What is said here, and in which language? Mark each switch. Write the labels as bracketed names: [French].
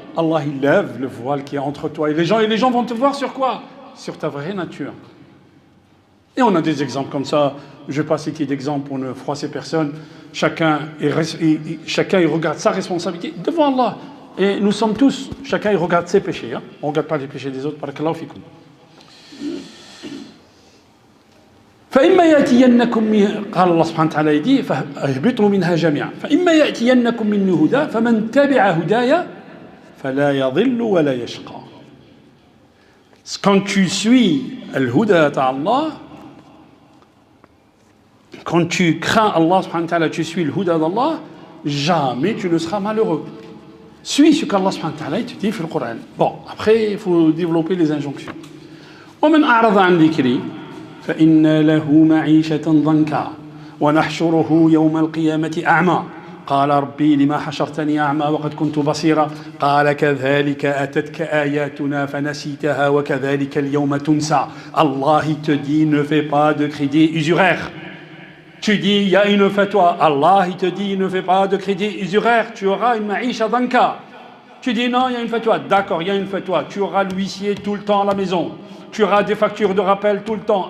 [French] Allah, il lève le voile qui est entre toi et les gens vont te voir sur quoi? Sur ta vraie nature. Et on a des exemples comme ça. Je ne vais pas citer d'exemples pour ne froisser personne. Chacun il regarde sa responsabilité devant Allah. Et nous sommes tous, chacun il regarde ses péchés. Hein? On ne regarde pas les péchés des autres. [Arabic] Barakallahu fikum. فإما يأتينكم قال الله سبحانه وتعالى يدي فاهبطوا منها جميعا فإما يأتينكم مني هدى فمن تبع هداي فلا يضل ولا يشقى. [French] Quand tu suis le huda d'Allah, quand tu crains Allah subhanahu wa ta'ala, tu suis le huda d'Allah, jamais tu ne seras malheureux. Suis ce qu'Allah subhanahu wa ta'ala te dit dans le Coran. Bon, après il faut développer les injonctions. [Arabic] ومن أعرض عن ذكري فإن له معيشة ضنكا ونحشره يوم القيامة أعمى قال ربي لما حشرتني أعمى وقد كنت بصيرا قال كذلك أتتك آياتنا فنسيتها وكذلك اليوم تنسى. [French] Allah il te dit ne fais pas de crédit usuraire. Tu dis il y a une fatwa. Allah il te dit ne fais pas de crédit usuraire. Tu auras une maïcha danka. Tu dis non il y a une fatwa. D'accord il y a une fatwa. Tu auras l'huissier tout le temps à la maison. Tu auras des factures de rappel tout le temps.